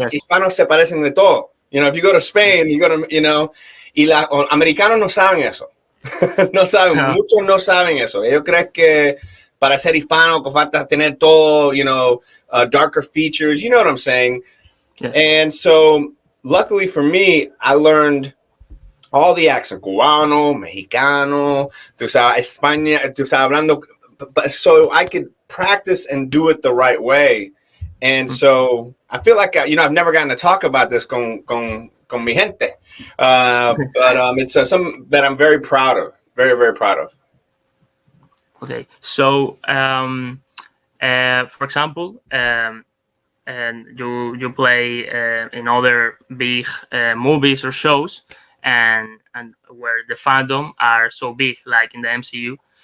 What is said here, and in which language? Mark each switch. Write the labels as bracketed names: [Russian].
[Spanish] Hispanos se parecen de todo. [English] If you go to Spain, you go to, [Spanish] y los americanos no saben eso. No saben, muchos no saben eso. Ellos creen que para ser hispano, que falta tener todo, [English] darker features. You know what I'm saying? Yeah. And so, luckily for me, I learned all the accents. [Spanish] Cubano, Mexicano, tú sabes, España, tú sabes, hablando. [English] So I could practice and do it the right way. And so I feel like, I've never gotten to talk about this [Spanish] con mi gente. [English] But it's something that I'm very proud of. Very, very proud of. Okay. So, for example, and you play in other big movies or shows, and where the fandom are so big, like in the MCU.